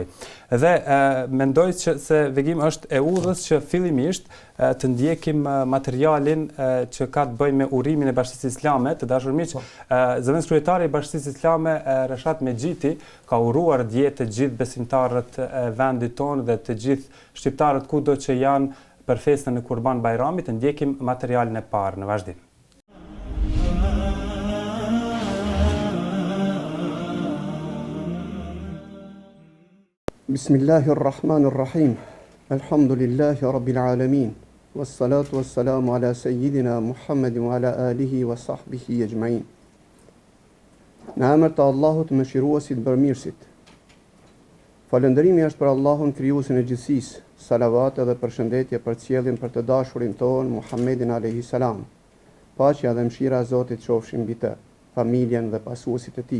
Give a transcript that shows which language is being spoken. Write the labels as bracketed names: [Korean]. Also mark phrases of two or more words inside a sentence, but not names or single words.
[Albanian] Dhe mendoj se Vegim është e udhës që fillimisht të ndjekim materialin që ka të bëjë me urimin e Bashkisë Islame. Të dashur miq, zëvendës kryetari i Bashkisë Islame Reshat Mexhiti ka uruar dje të gjithë besimtarët e vendit tonë dhe të gjithë shqiptarët kudo që janë për festën e Kurban Bajramit. Të ndjekim materialin e parë në vazhdim. [Arabic] بسم الله الرحمن الرحيم. الحمد لله رب العالمين والصلاة والسلام على سيدنا محمد وعلى آله وصحبه أجمعين. [Albanian] Në emër të Allahut mëshiruesit bërmirësit. Falënderimi është për Allahun krijuesin e gjithësisë. Salavat dhe përshëndetje përcjellin për të dashurin ton Muhammedin [Arabic] عليه السلام. [Albanian] Paqja dhe mëshira e Zotit qofshin mbi të, familjen dhe pasuesit e tij.